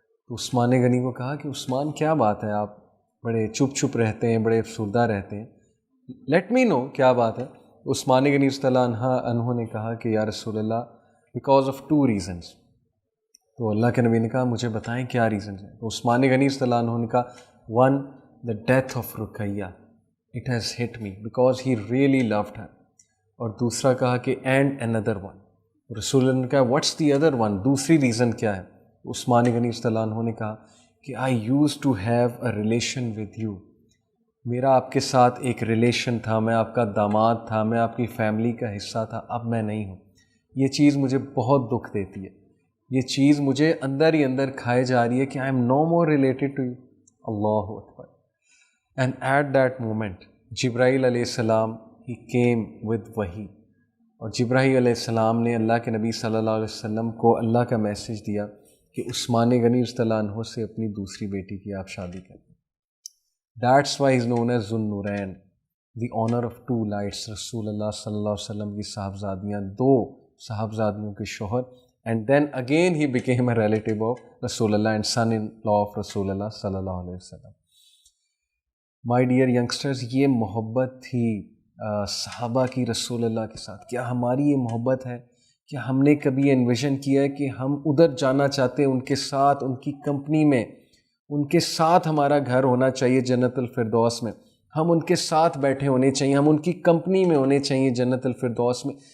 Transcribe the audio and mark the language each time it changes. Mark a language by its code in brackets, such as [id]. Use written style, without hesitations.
[ur] تو عثمان غنی کو کہا کہ عثمان کیا بات ہے, آپ بڑے چپ چپ رہتے ہیں, بڑے افسردہ رہتے ہیں, [en] let me know [ur] کیا بات ہے. عثمان غنی رضی اللہ عنہ نے کہا کہ یا رسول اللہ, [en] Because of 2 reasons. [ur] تو اللہ کے نبی نے کہا مجھے بتائیں کیا ریزنز ہیں. تو عثمان غنی رضی اللہ عنہ نے کہا 1, [en] the death of Ruqayyah, it has hit me because he really loved her. [ur] اور دوسرا کہا کہ [en] and another one. [ur] رسول اللہ نے کہا [en] what's the other one, [ur] دوسری ریزن کیا ہے. عثمان غنی رضی اللہ عنہ نے کہا کہ [en] I used to have a relation with you. [ur] میرا آپ کے ساتھ ایک ریلیشن تھا, میں آپ کا داماد تھا, میں آپ کی فیملی کا حصہ تھا, اب میں نہیں ہوں. یہ چیز مجھے بہت دکھ دیتی ہے, یہ چیز مجھے اندر ہی اندر کھائے جا رہی ہے کہ [en] I am no more related to you. [ur] Allah Akbar. [en] and at that moment [ur] جبرائیل علیہ السلام [en] ہی came with [ur] وحی, اور جبرائیل علیہ السلام نے اللہ کے نبی صلی اللہ علیہ وسلم کو اللہ کا میسج دیا کہ عثمان غنی رضی اللہ عنہ سے اپنی دوسری بیٹی کی آپ شادی کریں. [en] That's why is known as ذو النورین, دی owner of 2 lights. [ur] رسول اللہ صلی اللہ علیہ وسلم کی صاحبزادیاں, 2 صاحبزادیوں کے شوہر. [en] And then again he became a relative of Rasulullah and son-in-law of Rasulullah sallallahu alaihi wasallam. My dear youngsters, [ur] یہ محبت تھی صحابہ کی رسول اللہ کے ساتھ. کیا ہماری یہ محبت ہے؟ کیا ہم نے کبھی انویژن کیا ہے کہ ہم ادھر جانا چاہتے ہیں, ان کے ساتھ, ان کی کمپنی میں, ان کے ساتھ ہمارا گھر ہونا چاہیے جنت الفردوس میں, ہم ان کے ساتھ بیٹھے ہونے چاہیے, ہم ان کی کمپنی میں ہونے چاہیے جنت الفردوس میں.